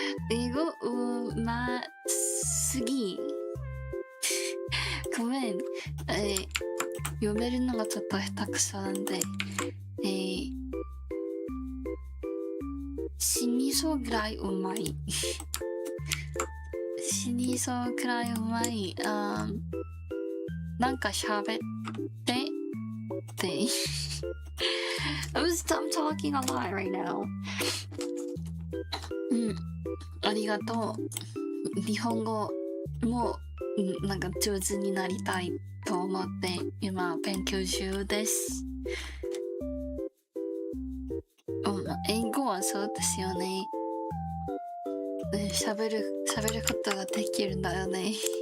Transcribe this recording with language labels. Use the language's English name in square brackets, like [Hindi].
[Korean] 이거 [Japanese] うますぎ ごめん、読めるのがちょっと下手くそなんで、死にそうぐらいうまい。死にそうくらいうまい。なんか喋ってって。 [English] I'm talking a lot right now. [Japanese] うん。ありがとう。日本語もなんか上手になりたいと思って今勉強中です。英語はそうですよね。喋ることができるんだよね。